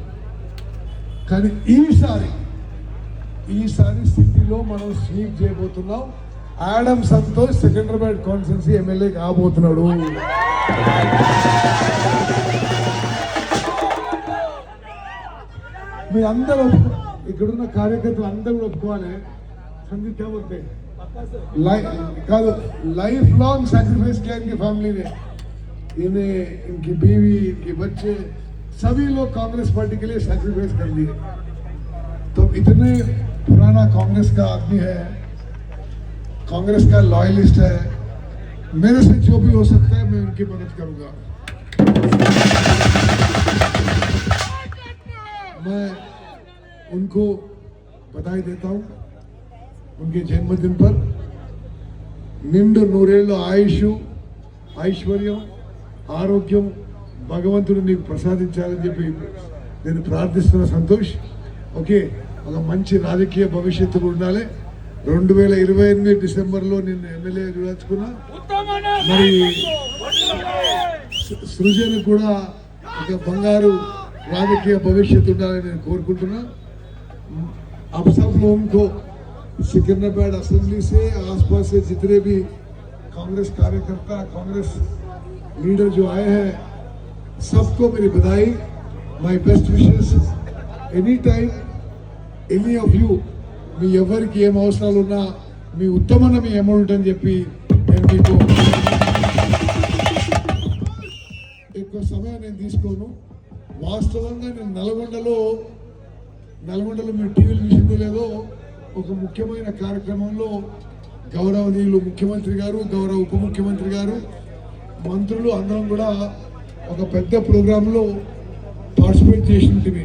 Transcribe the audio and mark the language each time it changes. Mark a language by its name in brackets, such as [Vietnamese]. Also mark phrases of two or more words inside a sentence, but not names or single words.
[Telugu] కానీ ఈసారి సిటీలో మనం స్వీప్ చేయబోతున్నాం. ఆడం సంతోష్ సికింద్రాబాద్ [English] constituency MLA [Telugu] కాబోతున్నాడు. మీ అందరూ ఇక్కడున్న కార్యకర్తలు అందరూ కూడా ఒప్పుకోవాలి. [Hindi] संदीप क्या बोलते हैं, [English] life long sacrifice [Hindi] किया इनकी फैमिली ने, इन्हें, इनकी बीवी, इनके बच्चे, सभी लोग कांग्रेस पार्टी के लिए सैक्रिफाइस कर दिए. तो इतने पुराना कांग्रेस का आदमी है, कांग्रेस का लॉयलिस्ट है. मेरे से जो भी हो सकता है मैं उनकी मदद करूंगा. मैं उनको बधाई देता हूं उनके जन्मदिन पर. [Telugu] నిండు నూరేళ్ళు ఆయుష్, ఐశ్వర్యం, ఆరోగ్యం భగవంతుడు నీకు ప్రసాదించాలని చెప్పి నేను ప్రార్థిస్తున్న సంతోష్. ఓకే, ఒక మంచి రాజకీయ భవిష్యత్తు ఉండాలి. 2028 డిసెంబర్లో నిన్ను ఎమ్మెల్యే చూడచుకున్నా. మరి సృజన్ కూడా ఒక బంగారు రాజకీయ భవిష్యత్తు ఉండాలని నేను కోరుకుంటున్నా. [Hindi] अब सब लोगों को सिकंदराबाद असेंबली से आसपास से जितने भी कांग्रेस कार्यकर्ता, कांग्रेस लीडर जो आए हैं, सबको मेरी बधाई, [English] my best wishes. any time any of you [Telugu] మీ ఎవరికి ఏం అవసరాలు ఉన్నా మీ ఉత్తమన మీ అమౌంట్ అని చెప్పి నేను మీకు ఎక్కువ సమయం నేను తీసుకోను. వాస్తవంగా నేను నల్గొండలో మీరు టీవీలు చూసిందో లేదో, ఒక ముఖ్యమైన కార్యక్రమంలో గౌరవనీయులు ముఖ్యమంత్రి గారు, గౌరవ ఉప ముఖ్యమంత్రి గారు, మంత్రులు అందరం కూడా ఒక పెద్ద ప్రోగ్రాంలో పార్టిసిపేట్ చేసి ఉంటుంది.